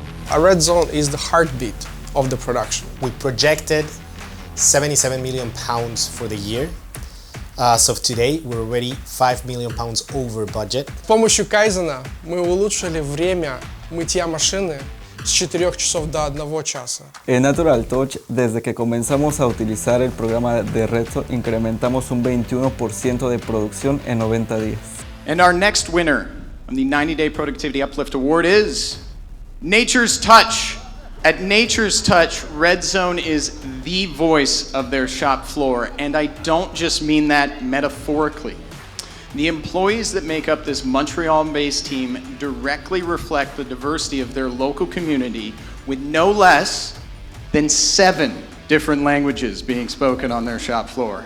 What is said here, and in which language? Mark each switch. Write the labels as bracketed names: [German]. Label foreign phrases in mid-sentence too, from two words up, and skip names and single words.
[English] A red zone is the heartbeat of the production. We projected 77 million pounds for the year. As of today, we're already 5 million pounds over budget. [Russian] С помощью Кайзена мы улучшили время мытья машины с 4 часов до 1 часа. [Spanish] En Natural Touch, desde que comenzamos a utilizar el programa de Redzone, incrementamos un 21% de producción en 90 días. [English] And our next winner of the 90-Day Productivity Uplift Award is Nature's Touch. At Nature's Touch, Redzone is the voice of their shop floor, and I don't just mean that metaphorically. The employees that make up this Montreal-based team directly reflect the diversity of their local community, with no less than 7 different languages being spoken on their shop floor.